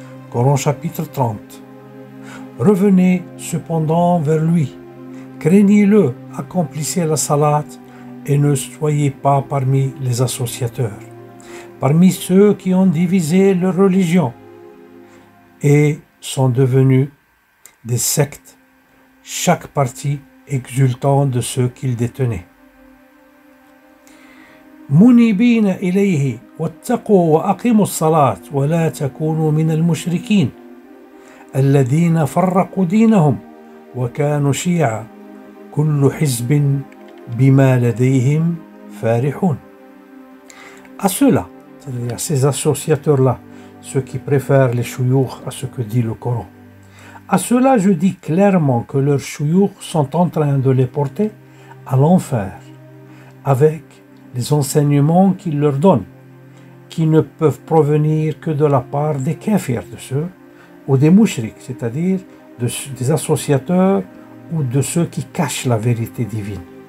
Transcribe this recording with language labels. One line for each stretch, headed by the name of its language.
French: Coran chapitre 30. Revenez cependant vers lui, craignez-le, accomplissez la salat et ne soyez pas parmi les associateurs, parmi ceux qui ont divisé leur religion et sont devenus des sectes, chaque parti exultant de ceux qu'ils détenaient.
Arabic: منيبين إليه واتقوا وأقيموا الصلاة ولا تكونوا من المشركين الذين فرقوا دينهم وكانوا شيعا كل حزب بما لديهم فرحون.
French: À ceux-là, c'est-à-dire à ces associateurs-là, ceux qui préfèrent les shuyukh à ce que dit le Coran, à ceux-là je dis clairement que leurs shuyukh sont en train de les porter à l'enfer avec les enseignements qu'ils leur donnent, qui ne peuvent provenir que de la part des kafirs de ceux, ou des mouchriks, c'est-à-dire des associateurs ou de ceux qui cachent la vérité divine.